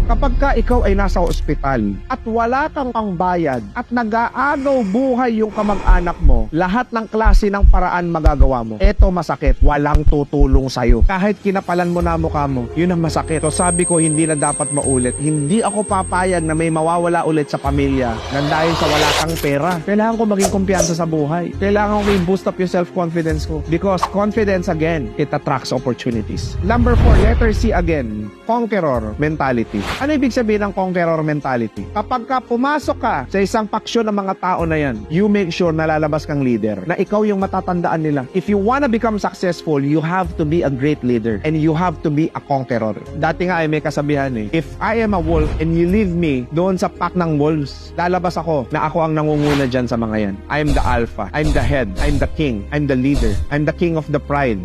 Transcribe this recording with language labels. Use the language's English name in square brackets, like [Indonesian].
[Filipino] Kapag ka ikaw ay nasa ospital at wala kang pangbayad at nag-aagaw buhay yung kamag-anak mo, lahat ng klase ng paraan magagawa mo. Eto masakit, walang tutulong sa'yo. Kahit kinapalan mo na mukha mo, yun ang masakit. So sabi ko, hindi na dapat maulit. Hindi ako papayag na may mawawala ulit sa pamilya nang dahil sa wala kang pera. Kailangan ko maging kumpiyansa sa buhay. Kailangan ko i-boost up yung self-confidence ko. [English] Because confidence again, it attracts opportunities. Number 4, letter C again, conqueror mentality. [Filipino] Ano ibig sabihin ng conqueror mentality? Kapag ka pumasok ka sa isang paksyon ng mga tao na yan, [English] you make sure [Filipino] na lalabas kang leader, na ikaw yung matatandaan nila. [English] If you wanna become successful, you have to be a great leader and you have to be a conqueror. [Filipino] Dati nga ay may kasabihan eh, [English] if I am a wolf and you leave me [Filipino] doon sa pack ng wolves, lalabas ako na ako ang nangunguna dyan sa mga yan. [English] I'm the alpha, I'm the head, I'm the king, I'm the leader, I'm the king of the pride.